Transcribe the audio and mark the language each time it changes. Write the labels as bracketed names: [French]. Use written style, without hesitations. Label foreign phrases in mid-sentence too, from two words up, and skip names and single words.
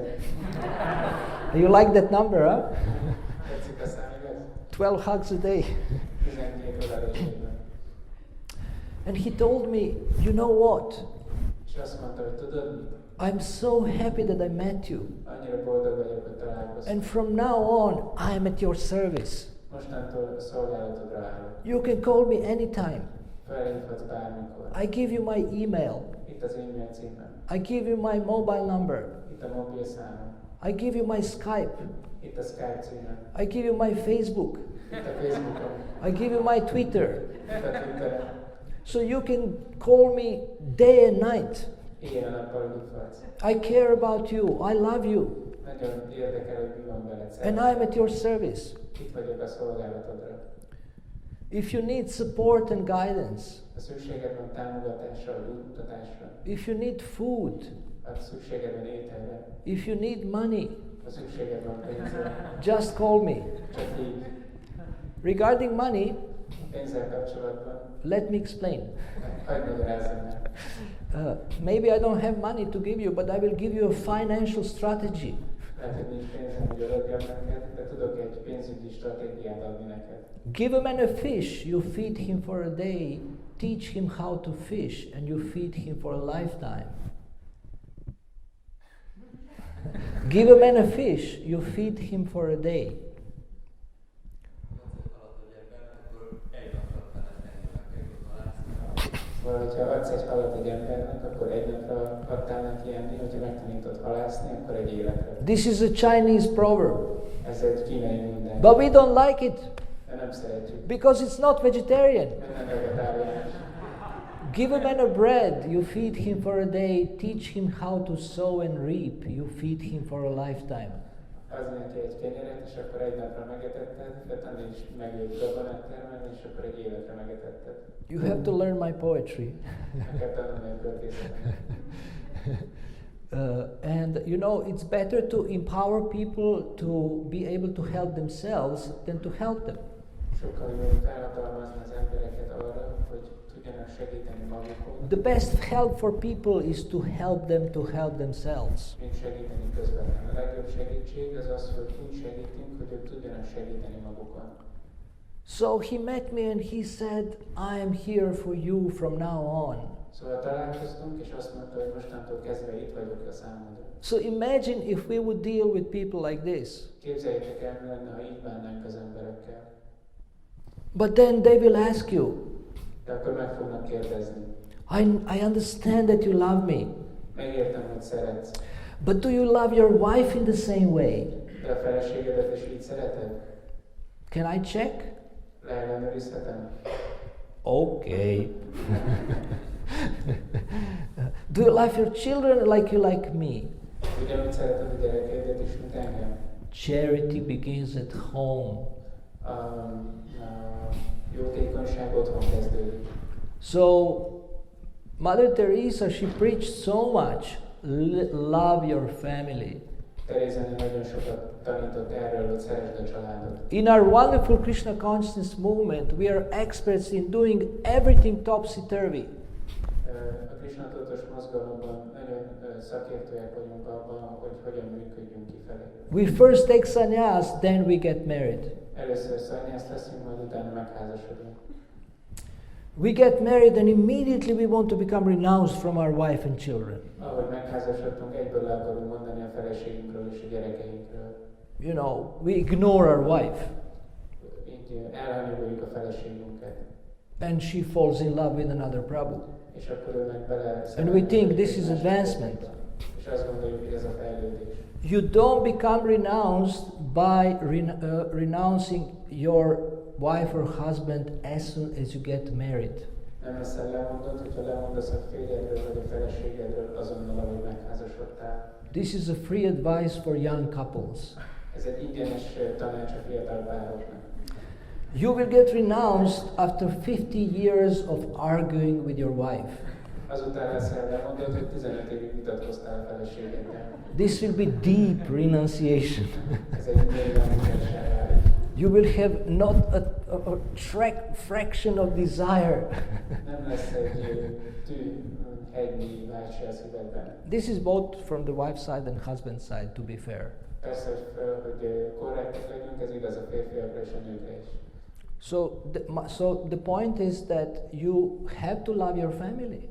[English] You like that number, huh? [Hungarian] Tetszik a szám, igaz? [English] 12 hugs a day. [Hungarian] 12 öleles évben. [English] And he told me, you know what? [Hungarian] És azt mondta, hogy tudod mit? [English] I'm so happy that I met you. [Hungarian] Annyira boldog vagyok, hogy találkoztam. [English] And from now on, I am at your service. [Hungarian] Mostantól a szolgálatodra állok. [English] You can call me anytime. [Hungarian] Felhívhatsz bármikor. [English] I give you my email. [Hungarian] Itt az e-mail címem. [English] I give you my mobile number. [Hungarian] Itt a mobil számom. [English] I give you my Skype. [Hungarian] Itt a Skype címem. [English] I give you my Facebook. [Hungarian] Itt a Facebookom. [English] I give you my Twitter. [Hungarian] Itt a Twitterem. [English] So you can call me day and night. [Hungarian] Éjjel-nappal hívhatsz. [English] I care about you. I love you. [Hungarian] Nagyon érdekel, hogy mi van veled. [English] And I'm at your service. [Hungarian] Itt vagyok a szolgálatodra. [English] If you need support and guidance, [Hungarian] Ha szükséged van támogatásra, vagy útmutatásra, [English] if you need food, [Hungarian] ha szükséged van ételre, [English] if you need money, [Hungarian] ha szükséged van pénzre, [English] just call me. [Hungarian] csak így. [English] Regarding money, [Hungarian] Pénzzel kapcsolatban, [English] let me explain. [Hungarian] hagyd magyarázzam meg. [English] Maybe I don't have money to give you, but I will give you a financial strategy. [Hungarian] Lehet, hogy nincs pénzem, hogy adjam neked, de tudok egy pénzügyi stratégiát adni neked. [English] Give a man a fish, you feed him for a day, teach him how to fish, and you feed him for a lifetime. Give a man a fish, you feed him for a day. [Hungarian] Szóval, hogyha adsz egy halat egy embernek, akkor egy napra adtál neki enni, hogyha megtanítod halászni, akkor egy életre. [English] This is a Chinese proverb. [Hungarian] Ez egy kínai mondás. [English] But we don't like it [Hungarian] De nem szeretjük. [English] because it's not vegetarian. [Hungarian] Mert nem vegetáriánus. [English] Give a man a bread, you feed him for a day, teach him how to sow and reap, you feed him for a lifetime. [Hungarian] Adj neki egy kenyeret, és akkor egy napra megetetted, de taníts meg őt gabonát termelni, és akkor egy életre megetetted. [English] You have to learn my poetry. [Hungarian] Meg kell tanulni a költészetet. [English] And you know, it's better to empower people to be able to help themselves than to help them. [Hungarian] Sokkal jobb felhatalmazni az embereket arra, hogy tudjanak segíteni magukon, [English] The best help for people is to help them to help themselves. [Hungarian] mint segíteni közvetlenül. A legjobb segítség az az, hogy úgy segítünk, hogy ők tudjanak segíteni magukon. [English] So he met me and he said, I am here for you from now on. [Hungarian] Szóval találkoztunk, és azt mondta, hogy mostantól kezdve itt vagyok a számodra. [English] So imagine if we would deal with people like this. [Hungarian] Képzeljétek el, mi lenne, ha így bánnánk az emberekkel. [English] But then they will ask you, [Hungarian] De akkor meg fognak kérdezni. [English] I understand that you love me, [Hungarian] Megértem, hogy szeretsz. [English] but do you love your wife in the same way? [Hungarian] De a feleségedet is így szereted? [English] Can I check? [Hungarian] Leellenőrizhetem? [English] Okay. Do you love your children like you like me? [Hungarian] Ugyanúgy szereted a gyerekeidet is, mint engem. [English] Charity begins at home. [Hungarian] Jótékonyság otthon kezdődik. [English] So, Mother Teresa, she preached so much, love your family. [Hungarian] Teréza nagyon sokat tanított erről, hogy szeresd a családot. [English] In our wonderful Krishna consciousness movement, we are experts in doing everything topsy-turvy. [Hungarian] A Krishna tudatos mozgalomban nagyon szakértőek vagyunk abban, hogy hogyan működjünk kifelé. [English] We first take sannyas, then we get married. [Hungarian] Először szanyászt leszünk, majd utána megházasodunk. [English] We get married and immediately we want to become renounced from our wife and children. [Hungarian] Ahogy megházasodtunk, egyből le akarunk mondani a feleségünkről és a gyerekeinkről. [English] You know, we ignore our wife. [Hungarian] Így elhanyagoljuk a feleségünket. [English] And she falls in love with another Prabhu. [Hungarian] És akkor ő meg bele... [English] And we think this is advancement. [Hungarian] És azt gondoljuk, hogy ez a fejlődés. [English] You don't become renounced by renouncing your wife or husband as soon as you get married. [Hungarian] Nem leszel lemondott, hogyha lemondasz a férjedről vagy a feleségedről azonnal, ahogy megházasodtál. [English] This is a free advice for young couples. [Hungarian] Ez egy ingyenes tanács a fiatal pároknak. [English] You will get renounced after 50 years of arguing with your wife. [Hungarian] Azután leszel lemondott, hogy 15 évig vitatkoztál a feleségeddel. [English] This will be deep renunciation. [Hungarian] Ez egy mélyben mutatság. [English] You will have not a fraction of desire. [Hungarian] Nem lesz egy hegynyi vágy se a szívedben. [English] This is both from the wife's side and husband's side, to be fair. [Hungarian] Persze, hogy korrektek legyünk, ez igaz a férfiakra és a nőkre is. [English] So the point is that you have to love your family.